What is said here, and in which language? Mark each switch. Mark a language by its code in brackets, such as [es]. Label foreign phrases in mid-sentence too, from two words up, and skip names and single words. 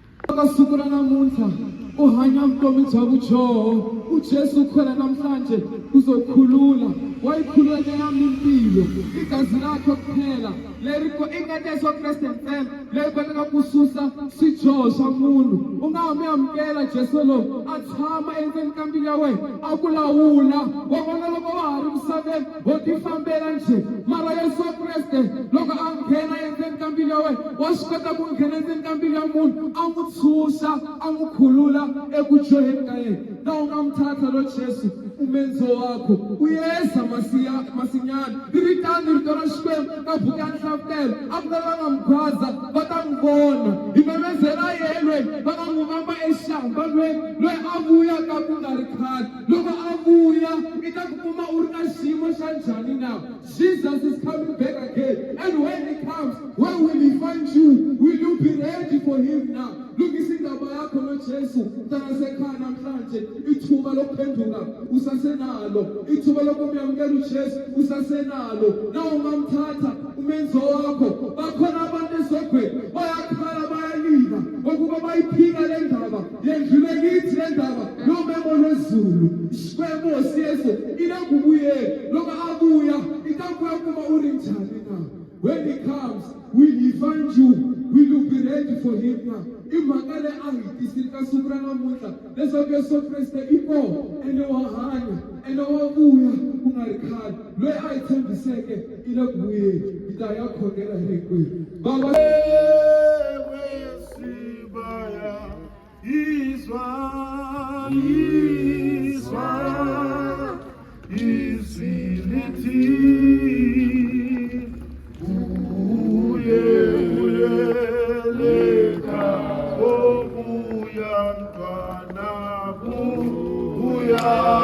[ts] Akasuku la namuntlha uhanya vutomi bya vujoho [zu] ujesu khona namhlanje uzokhulula wayikhulula leyami impilo igazi lakho kuphela [ts] leriko ingati Yesu Kriste ntsena leyi kotaka ku susa swijoho swa munhu u nga mi amukela Jesu lo a tshama endzeni ka mbilu ya wena a ku lawula wa vona loko wa ha ri misaveni ho tifambela nje mara Yesu Kriste loko a nghena endzeni ka mbilu ya wena wa swi kota ku nghena endzeni ka mbilu ya munhu a n'wi tshunxa a n'wi khulula eku joheni ka yena na u nga mthatha lo Jesu [zu] umenzo wakho uyeza masinyana [ts] ritani rito ra Xikwembu ka buku ya nhlavutelo a ku va nga mkhwaza va ta n'wi vona hi memezela yelwe va nga n'wi vamba examba loyi a vuya ka ku nga ri khale loko a vuya i ta ku kuma u ri na xiyimo xa njhani na [en] Jesus is coming back again and when he comes where will he find you will you be ready for him now [zu] lungisa indaba yakho lo Jesu mntanasekhaya namhlanje ithuba lokuphenduka usasenalo ithuba lokumyamukela uJesu usasenalo na ungamthatha umenzo wakho bakhona abantu esogweni bayakhala bayalila ngokuba bayiphika le ndaba yendlule kithi le ndaba yomemo lwezulu Xikwembu [ts] siyeso ile kubuye loko abuya itakuya kuma uri njani na [en] when he comes will he find you will you be ready for him now [ts] imhaka le a hi tisile ka siku ra namuntlha leswaku Yesu Kriste i kona ene wa hanya ene wa vuya ku nga ri khale loyi a hi tshembiseke i le ku vuyeni hi ta ya khongela hi hinkwenu baba [zu] Sibaya Isilithi uyeleka obuya mntwana buya